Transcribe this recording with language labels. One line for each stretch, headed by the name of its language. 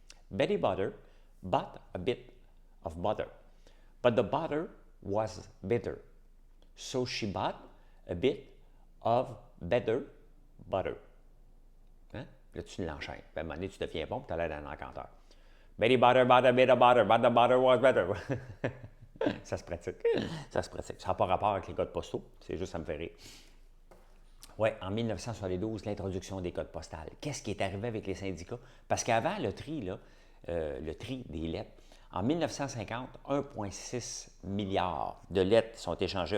English: Betty Butter bought a bit of butter, but the butter was bitter, so she bought a bit of better butter.
French: Hein? Là, tu l'enchaînes. Puis à un moment donné, tu deviens bon, puis tu as l'air d'un encanteur.
English: Betty Butter bought a bit of butter, but the butter was better.
French: Ça se pratique. Ça se pratique. Ça n'a pas rapport avec les codes postaux. C'est juste, ça me fait rire. Oui, en 1972, l'introduction des codes postales. Qu'est-ce qui est arrivé avec les syndicats? Parce qu'avant, le tri des lettres, en 1950, 1,6 milliard de lettres sont échangées.